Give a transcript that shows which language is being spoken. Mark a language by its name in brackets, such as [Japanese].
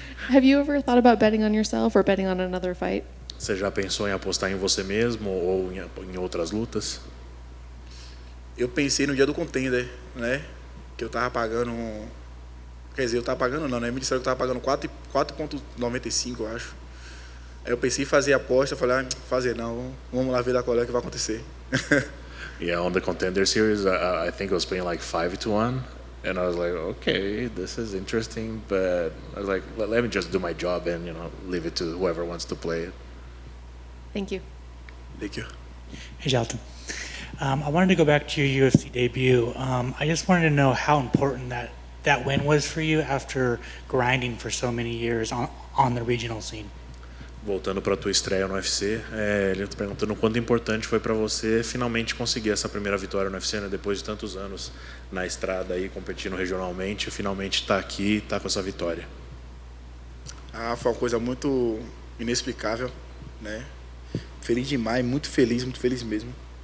[English] Have you ever thought about betting on yourself or betting on another fight? [Portuguese] Você já pensou em apostar em você mesmo ou em outras lutas? Eu pensei no dia do contender, né? Que eu tava pagando... Quer dizer, eu tava pagando não, né? Me disseram que eu tava pagando 4,95, eu acho. Aí eu pensei em fazer a aposta, eu falei, fazer não, vamos lá ver da qual é que vai acontecer. [English] Yeah, on the contender series, I think I was paying like 5-1, and I was like, okay, this is interesting, but I was like, let me just do my job and leave it to whoever wants to play it. Thank you. Thank you. Hey, Jailton. I wanted to go back to your UFC debut. I just wanted to know how important that win was for you after grinding for so many years on the regional scene. [Portuguese] Voltando para a tua estreia no UFC, ele está perguntando o quanto importante foi para você finalmente conseguir essa primeira vitória no UFC, né? Depois de tantos anos na estrada aí competindo regionalmente, finalmente está aqui, está com essa vitória. Foi uma coisa muito inexplicável, né? Feliz demais, muito feliz mesmo.